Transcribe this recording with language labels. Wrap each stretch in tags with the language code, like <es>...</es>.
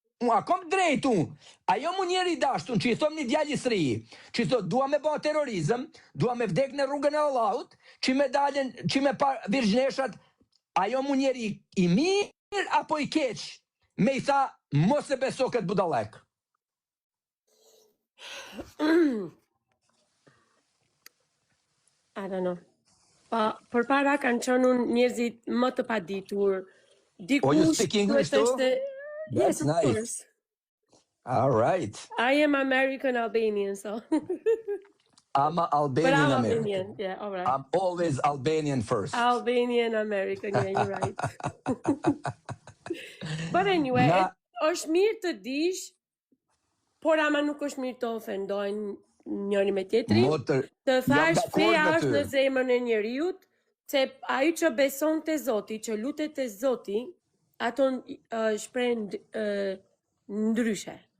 <sq>A kom drejtu, ajo mu njeri dashtun që i thom një djalli sri, që i thot dua me ba terrorizëm, dua me vdek në rrugën e Allahut, që me dalen, që me pa virgjneshat, ajo mu njeri i mirë apo i keq, me i tha mos e beso këtë budalek.</sq> <en>I don't know.</en> <sq>Për para kanë qënë njerëzit më të paditur.</sq> <en>Oh, you speak English too? Yes, of course. All right. I am American Albanian, so. I'm Albanian American. Yeah, all right. I'm always Albanian first. Albanian American, yeah, you're right. But anyway,</en> <sq>është mirë të dish, por ama nuk është mirë të ofendojnë njëri me tjetrin. Të thash feja është në zemrën e njeriut, se ai që beson te Zoti, që lutet te Zoti, ato shprehen ndryshe.</sq>